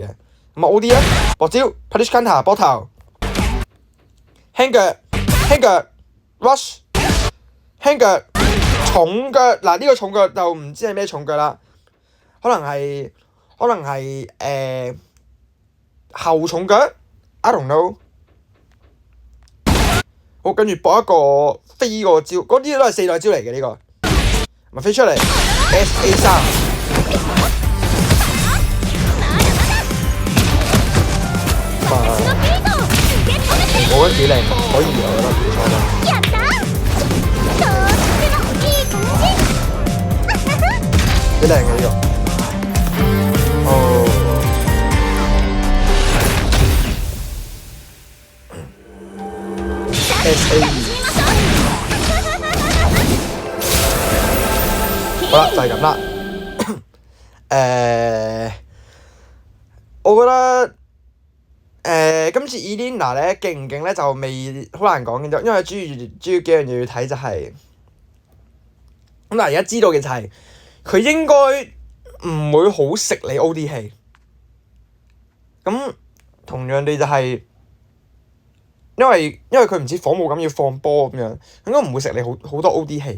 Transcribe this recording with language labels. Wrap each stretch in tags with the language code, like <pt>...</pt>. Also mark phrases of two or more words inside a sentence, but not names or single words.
<yue>咁啊 OD 咧，博招</yue> <en>Punish Counter</en> <yue>波頭，輕腳 rush， 輕腳重腳嗱呢個重腳就唔知係咩重腳啦，可能係後重腳</yue> <en>I don't know。</en> <yue>好，跟住搏一個飛個招，嗰啲都係4代招嚟嘅呢個，咪飛出嚟 SA3。我覺得幾靚，可以我覺得唔錯啦。</yue> <ja>やったとってもいい感じ</ja> <yue>幾靚嘅呢個。SA2。好啦，就係咁啦。我覺得今次 Elena 咧勁唔勁咧就未好難講嘅，因為主要幾樣嘢要睇就係咁嗱。而家知道嘅就係佢應該唔會好食你 OD 氣，咁同樣地就係因為佢唔似火舞咁要放波咁樣，應該唔會食你好多 OD 氣。</yue>